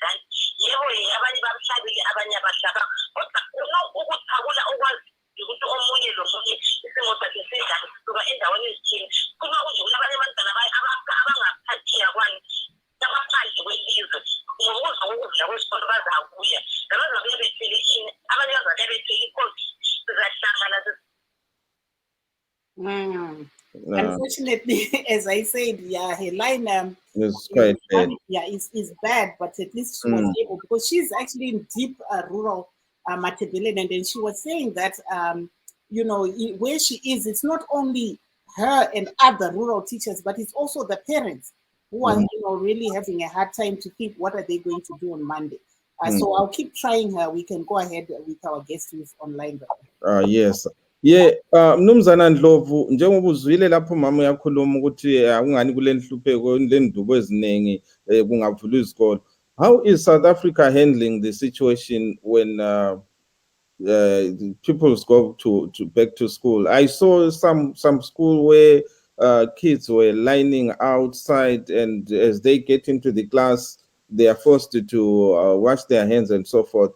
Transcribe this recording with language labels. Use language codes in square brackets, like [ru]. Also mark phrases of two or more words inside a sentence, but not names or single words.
[nd] Yebo abanye bamhlabile abanye abahlaba kodwa ukuthi akula okwazi ukuthi omunye lomunye isimo sakhe sinjani sisuka endaweni ezithile. Kuma kunje kulabanye abantwana abangaphatheka kwani abaphandle kwelizwe ngokuza ukuvula kwesikolo bazakuya nabazabuye bethele ini abanye bazabuye bethele i-COVID sizahlangana. [en] Unfortunately, as I said, yeah, her line is quite bad. Yeah, is bad, but at least she was able, because she's actually in deep rural Matabeleland, and then she was saying that you know, where she is, it's not only her and other rural teachers, but it's also the parents who are, you know, really having a hard time to think what are they going to do on Monday. So I'll keep trying her. We can go ahead with our guest who's online. Yes. Yeah, [nd] Mnumzana Ndlovu, njengoba uzwile lapho mama uyakhuluma ukuthi akungani kule nhlupheko le ndubo eziningi kungavulwa izikolo. [en] How is South Africa handling the situation when people go to back to school? I saw some school where kids were lining outside, and as they get into the class, they are forced to wash their hands and so forth.